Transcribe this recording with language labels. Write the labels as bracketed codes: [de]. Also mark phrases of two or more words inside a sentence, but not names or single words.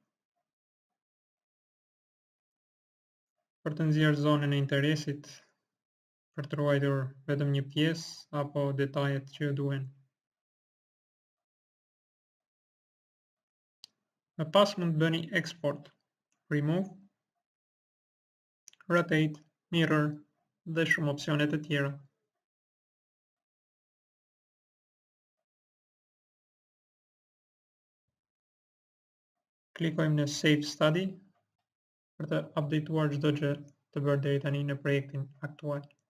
[sq] për të nxjerrë zonën e interesit, për të ruajtur vetëm një pjesë apo detajet që ju duhen. Më pas mund të bëni [en] export, remove, rotate, mirror [sq] dhe shumë opsione të tjera. Klikojmë në Save Study për të updateuar çdo gjë të bërë deri tani në projektin aktual.